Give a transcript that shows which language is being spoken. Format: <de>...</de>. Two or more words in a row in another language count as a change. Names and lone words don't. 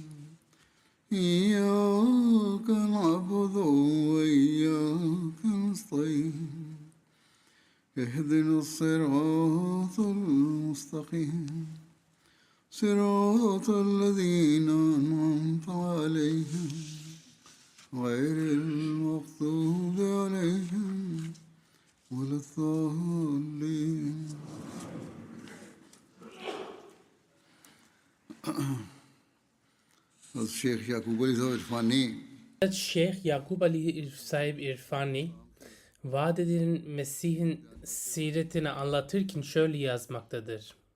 <ar>إياك نعبد وإياك نستعين اهدنا الصراط المستقيم صراط الذين أنعمت عليهم غير المغضوب عليهم ولا الضالين.</ar> <tr>Şeyh Yakub Ali Sahib İrfani Şeyh Yakub Ali Sahib İrfani, vaat edilen Mesih'in siretini anlatırken şöyle yazmaktadır.</tr>